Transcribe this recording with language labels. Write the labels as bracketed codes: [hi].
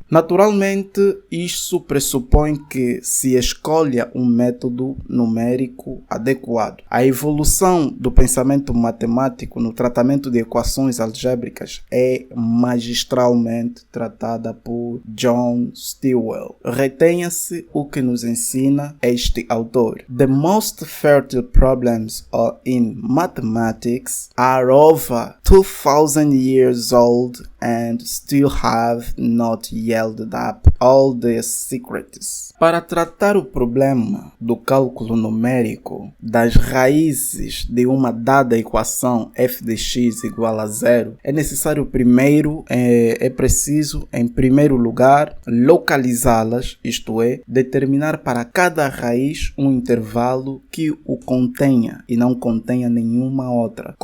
[pt] Naturalmente, isso pressupõe que se escolha um método numérico adequado. A evolução do pensamento matemático no tratamento de equações algébricas é magistral tratada por John Stilwell. Retenha-se o que nos ensina este autor. [en] The most fertile problems in mathematics are over 2000 years old and still have not yielded up all their secrets. [pt] Para tratar o problema do cálculo numérico das raízes de uma dada equação f de x igual a zero, é necessário preciso, em primeiro lugar, localizá-las, isto é, determinar para cada raiz um intervalo que o contenha e não contenha nenhuma outra.